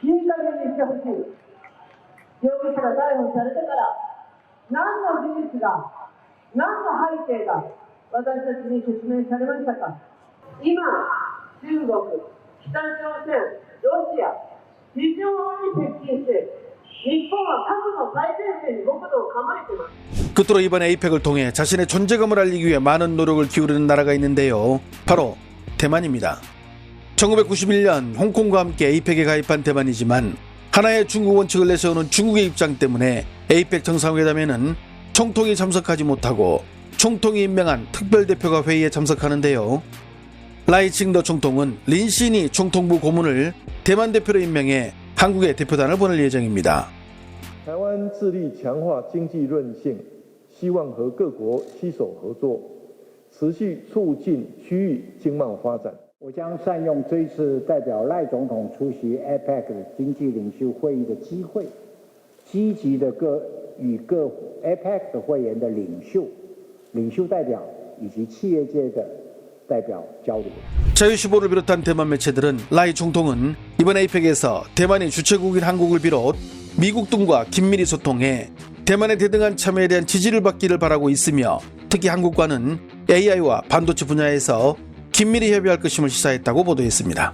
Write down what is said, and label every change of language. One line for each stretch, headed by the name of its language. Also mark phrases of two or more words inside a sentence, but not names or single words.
Japanese: いい加減にしてほしい。 容疑者が逮捕されてから何の事実が何の背景が私たちに説明されましたか。今中国、北朝鮮、ロシア非常に接近して日本は核の最前線に国土を構えています。
Korean: 끝으로 이번 에이펙을 통해 자신의 존재감을 알리기 위해 많은 노력을 기울이는 나라가 있는데요. 바로 대만입니다. 1991년 홍콩과 함께 에이펙에 가입한 대만이지만 하나의 중국 원칙을 내세우는 중국의 입장 때문에 에이펙 정상회담에는 총통이 참석하지 못하고 총통이 임명한 특별대표가 회의에 참석하는데요. 라이칭더 총통은 린시니 총통부 고문을 대만 대표로 임명해 한국에 대표단을 보낼 예정입니다.
Chinese: 台湾致力强化经济韧性，希望和各国携手合作，持续促进区域经贸发展。我将善用这一次代表赖总统出席 APEC 经济领袖会议的机会，积极的与各 APEC 的会员的领袖代表以及企业界的代表交流。
Korean: 자유시보를 비롯한 대만 매체들은 라이 총통은 이번 APEC에서 대만이 주최국인 한국을 비롯 미국 등과 긴밀히 소통해 대만의 대등한 참여에 대한 지지를 받기를 바라고 있으며 특히 한국과는 AI와 반도체 분야에서 긴밀히 협의할 것임을 시사했다고 보도했습니다.